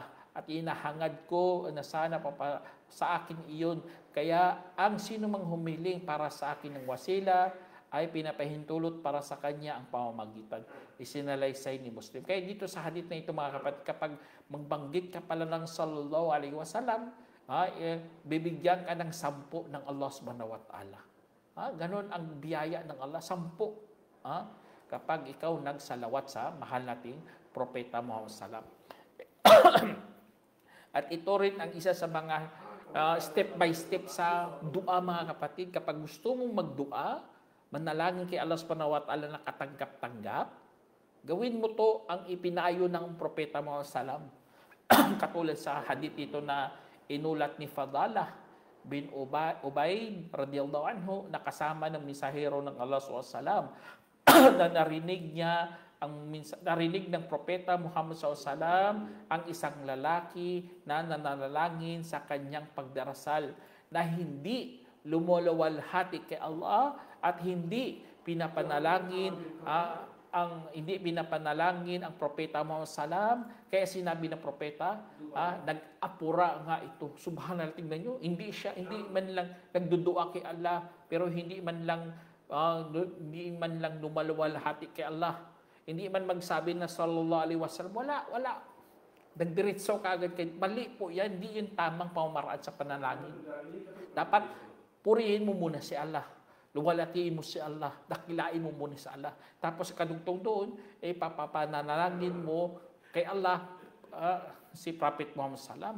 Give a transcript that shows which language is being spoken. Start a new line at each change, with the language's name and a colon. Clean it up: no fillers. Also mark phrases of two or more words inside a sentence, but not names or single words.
Filipino: At inahangad ko na sana sa akin iyon. Kaya ang sino mang humiling para sa akin ng wasila ay pinapahintulot para sa kanya ang pamamagitan. Isinalaysay ni Muslim. Kaya dito sa hadith na ito, mga kapatid, kapag magbanggit ka pala ng
Arabic: صلى الله عليه وسلم,
Filipino: bibigyan ka ng 10 ng Allah
Arabic: سبحانه وتعالى.
Filipino: Ganon ang biyaya ng Allah, 10. Kapag ikaw nagsalawat sa mahal nating propeta Muhammad sallam. At ito rin ang isa sa mga
English: step by step
Filipino: sa dua, mga kapatid. Kapag gusto mong magdua, manalangin kay Allah
Arabic: سبحانه وتعالى
Filipino: na katanggap-tanggap, gawin mo to ang ipinayo ng propeta Muhammad sallam. Katulad sa hadith ito na inulat ni Fadalah bin Ubayd
Arabic: رضي الله عنه,
Filipino: na kasama ng mensahero ng Allah
Arabic: صلى الله عليه وسلم
Filipino: na narinig ng propeta Muhammad SAW ang isang lalaki na nananalangin sa kanyang pagdarasal na hindi lumulawalhati kay Allah at hindi pinapanalangin ang propeta Muhammad SAW. Kaya sinabi ng propeta, nag-apura nga ito. Subhanallah, tingnan nyo, hindi man lang nagdudua kay Allah, pero hindi man lang lumalawalhati kay Allah. Hindi man magsabi na
Arabic: صلى الله عليه وسلم,
Filipino: wala. Nagdiretso ka agad kay mali po yan, hindi yung tamang pamamaraan sa panalangin. Dapat purihin mo muna si Allah. Luwalatiin mo si Allah, dakilain mo muna si Allah. Tapos kadugtong doon, papapanalangin mo kay Allah, si Prophet Muhammad sallam.